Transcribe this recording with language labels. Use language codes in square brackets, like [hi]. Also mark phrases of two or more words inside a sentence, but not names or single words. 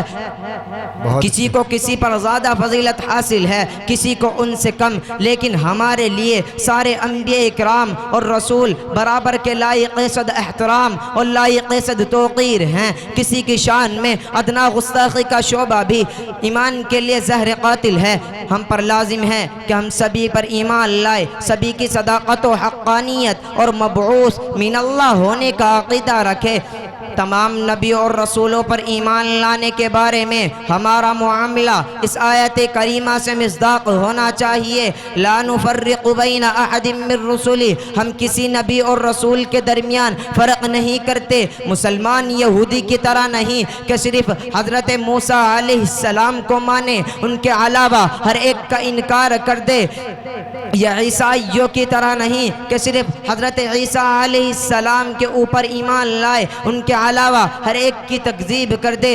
[hi] किसी को किसी पर ज़्यादा फजीलत हासिल है, किसी को उनसे कम, लेकिन हमारे लिए सारे अंबिया इकराम और रसूल बराबर के लायक सद एहतराम और लायक सद तौक़ीर हैं। किसी की शान में अदना गुस्ताखी का शोबा भी ईमान के लिए ज़हर कातिल है। हम पर लाजिम है कि हम सभी पर ईमान लाए, सभी की सदाक़त व हक़्क़ानियत और [ar] مبعوث من الله [hi] होने का अक़ीदा रखे। तमाम नबी और रसूलों पर ईमान लाने के बारे में हमारा मुआमला इस आयत करीमा से मिस्दाक़ होना चाहिए। [ar] لا نفرق بين أحد من رسله, [hi] हम किसी नबी और रसूल के दरमियान फ़र्क नहीं करते। मुसलमान यहूदी की तरह नहीं कि सिर्फ़ हज़रत मूसा अलैहिस्सलाम को माने, उनके अलावा हर एक का इनकार कर दे। या ईसाइयों की तरह नहीं कि सिर्फ हज़रत ईसा अलैहिस्सलाम के ऊपर ईमान लाए, उनके अलावा हर एक की तकज़ीब कर दे।